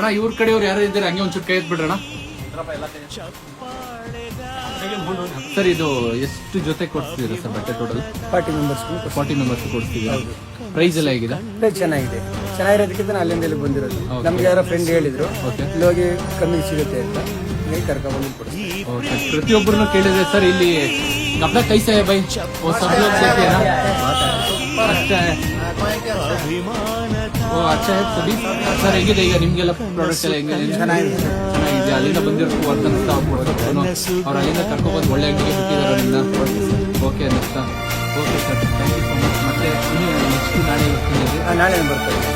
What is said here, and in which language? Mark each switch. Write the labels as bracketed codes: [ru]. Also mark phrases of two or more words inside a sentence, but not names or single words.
[kn] ಇವ್ರ ಕಡೆಯವ್ರು ಯಾರು ಇದ್ದಾರೆ ಹಂಗೆ ಒಂಚೂರು ಕೈ ಎತ್ಬಿಡ್ರಣ. ಸರ್ ಇದು ಎಷ್ಟು ಜೊತೆ ಕೊಡ್ತಿದ್ದೀರಾ ಸರ್ ಬಟ್ಟೆ ಟೋಟಲ್? 40 ಮೆಂಬರ್ಸ್. 40 ಮೆಂಬರ್ಸ್ ಕೊಡ್ತಿದ್ದೀರಾ. ಪ್ರೈಸ್ ಎಲ್ಲ ಹೇಗಿದೆ? ಚೆನ್ನಾಗಿದೆ. ಚೆನ್ನಾಗಿರೋದಕ್ಕಿಂತ ಅಲ್ಲಿಂದ ಇಲ್ಲಿ ಬಂದಿರೋದು. ನಮ್ಗೆ ಯಾರೋ ಫ್ರೆಂಡ್ ಹೇಳಿದ್ರು ಇಲ್ಲಿ ಹೋಗಿ ಕಮ್ಮಿ ಸಿಗುತ್ತೆ ಅಂತ ಕರ್ಕೊಂಡ್ಬಂದು ಕೊಡ್ತೀವಿ. ಪ್ರತಿಯೊಬ್ಬರನ್ನು ಕೇಳಿದ್ರೆ ಸರ್ ಇಲ್ಲಿ [hi] अपना कैसे है भाई? वो सब लोग देते हैं ना? अच्छा है, वो अच्छा है सभी. [kn] ಸರ್ ಹೇಗಿದೆ ಈಗ ನಿಮ್ಗೆಲ್ಲ ಪ್ರಾಡಕ್ಟ್ ಎಲ್ಲ ಹೆಂಗಿದೆ? ಚೆನ್ನಾಗಿದೆ. ಅಲ್ಲಿಂದ ಬಂದಿರೋ ವರ್ಕರ್ಸ್ ಅವ್ರು ಅಲ್ಲಿಂದ ಕರ್ಕೊಬಂದು ಒಳ್ಳೆ ಅಂಗಡಿಗೆ ಬಿಟ್ಟಿದ್ದಾರೆ ಅಲ್ಲಿಂದ. [en] ಓಕೆ ಅನ್ನಿಸ್ತಾ? OK sir, thank you so much. [kn] ಮತ್ತೆ ನೆಕ್ಸ್ಟ್ ನಾಳೆ ಬರ್ತಾರೆ.